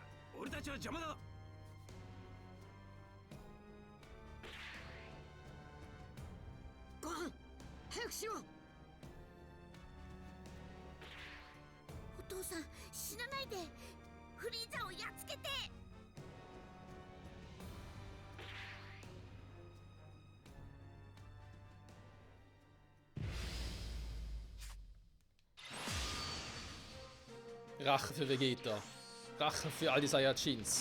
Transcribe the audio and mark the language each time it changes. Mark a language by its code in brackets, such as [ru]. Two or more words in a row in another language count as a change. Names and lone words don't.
[ja] 俺たちは邪魔だ。ご飯早くしろ。お父さん死なないで。フリーザをやっつけて。 [de] Rache für Vegeta. Rache für all die Saiyajins.